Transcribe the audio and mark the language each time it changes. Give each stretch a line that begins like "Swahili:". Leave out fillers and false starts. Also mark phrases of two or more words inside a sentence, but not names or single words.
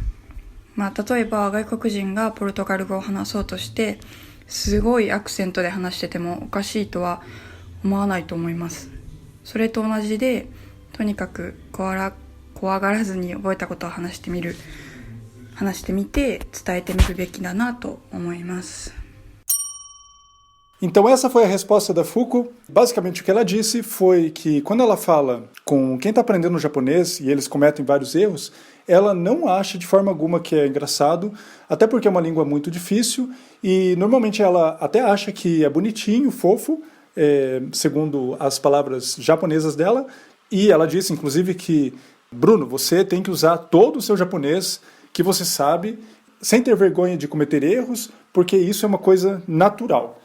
Japanese: 例えば外国人がポルトガル語を話そうとしてすごいアクセントで話しててもおかしいとは思わないと思います。それと同じで、とにかく怖がらずに覚えたことを話してみて伝えてみるべきだなと思います。
Portuguese: Então essa foi a resposta da Fuko. Basicamente o que ela disse foi que quando ela fala com quem está aprendendo japonês e eles cometem vários erros, ela não acha de forma alguma que é engraçado, até porque é uma língua muito difícil, e normalmente ela até acha que é bonitinho, fofo, segundo as palavras japonesas dela, e ela disse inclusive que, Bruno, você tem que usar todo o seu japonês que você sabe, sem ter vergonha de cometer erros, porque isso é uma coisa natural.